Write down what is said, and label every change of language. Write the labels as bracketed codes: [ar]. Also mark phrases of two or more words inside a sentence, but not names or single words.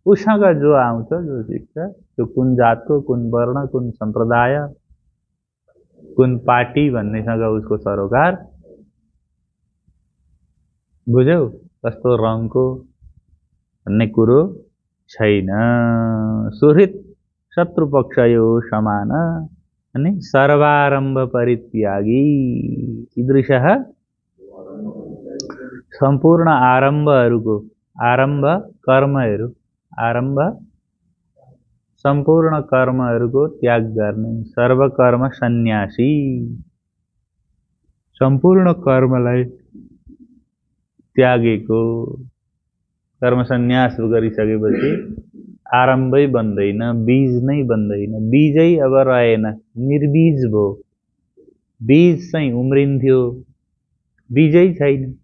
[ne] उसँग जो आउँछ जो सिक्छ त्यो कुन जातको कुन वर्ण कुन सम्प्रदाय कुन पार्टी भन्नेसँग उसको सरोकार बुझ्यौ कस्तो रङको भन्ने कुरो छैन। [sa] सुहृत शत्रुपक्षयो [ne] समान अनि [sa] सर्वारम्भ परित्यागी कीदृशः [ne] सम्पूर्ण आरम्भहरूको आरम्भ कर्महरू आरम्भ सम्पूर्ण कर्महरूको त्याग गर्ने सर्वकर्म सन्यासी सम्पूर्ण कर्मलाई त्यागेको कर्म सन्यास गरिसकेपछि आरम्भै बन्दैन बीज नै बन्दैन बीजै अब रहेन निर्बीज भयो बीज चाहिँ उम्रिन्थ्यो बीजै छैन